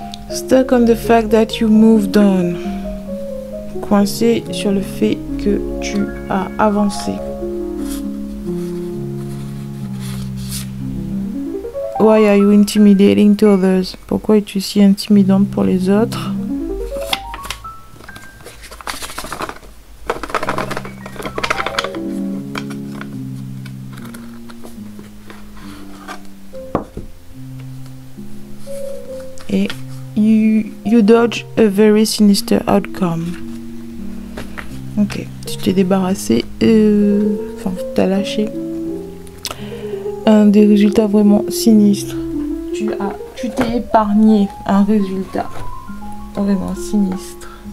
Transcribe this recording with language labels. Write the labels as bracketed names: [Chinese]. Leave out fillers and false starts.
[English] Stuck on the fact that you moved on. [French] Coincé sur le fait que tu as avancé. [English] Why are you intimidating to others? [French] Pourquoi es-tu si intimidante pour les autres? [English] Et you dodge a very sinister outcome. [French] Ok, tu t'es débarrassé, enfin t'as lâché un des résultats vraiment sinistres. Tu t'es épargné un résultat vraiment sinistre.